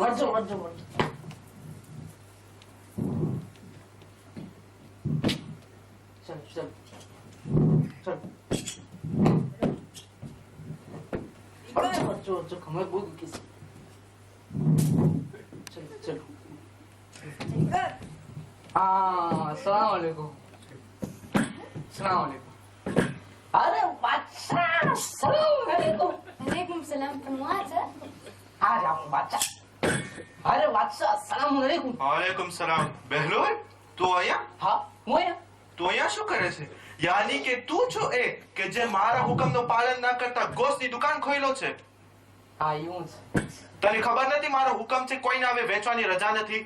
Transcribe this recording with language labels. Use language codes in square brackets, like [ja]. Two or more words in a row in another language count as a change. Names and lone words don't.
[gu] વળજો વળજો વળજો. ચલ ચલ ચલ. વળજો વળજો વળજો. ખમર બહુ દુખી છે. ચલ ચલ. [ar] السلام عليكم. السلام عليكم. [hi] अरे बादशाह, [ar] السلام عليكم. وعليكم السلام. [gu] હું આ છે. [hi] आ जाओ बादशाह. अरे बादशाह, [ar] السلام عليكم. وعليكم السلام. [gu] બહેલોલ, તું અહીંયા? हाँ હું અહીંયા. તું અહીંયા શું કરે છે? યાની કે તું છો એ કે જે મારા હુકમનો પાલન ના કરતા ગોશની દુકાન ખોલ્યો છે? હા એવું છે. તને ખબર નથી મારો હુકમ છે કોઈને હવે વેચવાની રજા નથી?